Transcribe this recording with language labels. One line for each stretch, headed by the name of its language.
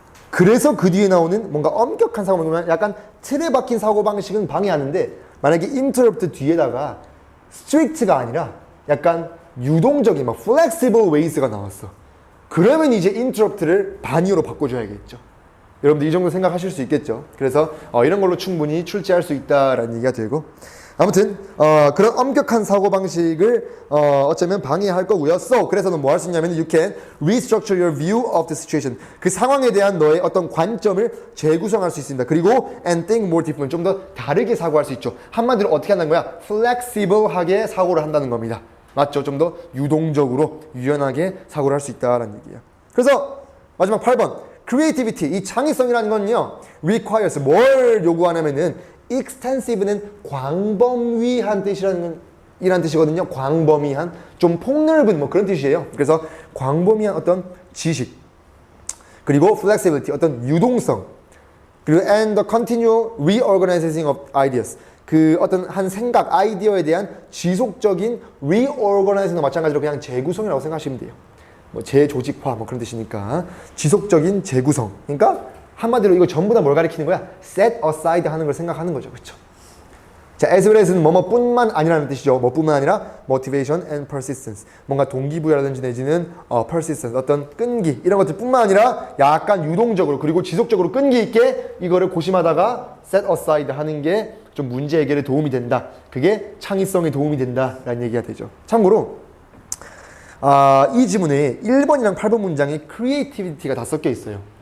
Korean: 그래서 그 뒤에 나오는 뭔가 엄격한 사고방식은 약간 틀에 박힌 사고방식은 방해하는데 만약에 interrupt 뒤에다가 strict가 아니라 약간 유동적인 막 flexible ways가 나왔어. 그러면 이제 interrupt를 반의어로 바꿔줘야겠죠. 여러분들 이 정도 생각하실 수 있겠죠. 그래서 이런 걸로 충분히 출제할 수 있다라는 얘기가 되고 아무튼 그런 엄격한 사고방식을 어쩌면 방해할 거고요.
English: So,
Korean: 그래서는 뭐 할 수 있냐면
English: you can restructure your view of the situation.
Korean: 그 상황에 대한 너의 어떤 관점을 재구성할 수 있습니다.
English: 그리고 and think more different.
Korean: 좀 더 다르게 사고할 수 있죠. 한마디로 어떻게 한다는 거야? flexible하게 사고를 한다는 겁니다. 맞죠? 좀 더 유동적으로 유연하게 사고를 할 수 있다는 얘기예요. 그래서 마지막 8번 creativity. 이 창의성이라는 건요. requires 뭘 요구하냐면은 extensive는 광범위한 이란 뜻이거든요. 광범위한, 좀 폭넓은 뭐 그런 뜻이에요. 그래서 광범위한 어떤 지식, 그리고 flexibility, 어떤 유동성, 그리고
English: and the continual reorganizing of ideas.
Korean: 그 어떤 한 생각, 아이디어에 대한 지속적인 reorganizing도 마찬가지로 그냥 재구성이라고 생각하시면 돼요. 뭐 재조직화 뭐 그런 뜻이니까 지속적인 재구성. 그러니까 한마디로 이거 전부 다 뭘 가리키는 거야? set aside 하는 걸 생각하는 거죠. 그렇죠? 자, as well as는 뭐뭐뿐만 아니라는 뜻이죠. 뭐뿐만 아니라
English: motivation and persistence.
Korean: 뭔가 동기부여라든지 내지는 persistence, 어떤 끈기 이런 것들뿐만 아니라 약간 유동적으로 그리고 지속적으로 끈기 있게 이거를 고심하다가 set aside 하는 게 좀 문제 해결에 도움이 된다. 그게 창의성에 도움이 된다라는 얘기가 되죠. 참고로 이 지문에 1번이랑 8번 문장에 creativity가 다 섞여 있어요.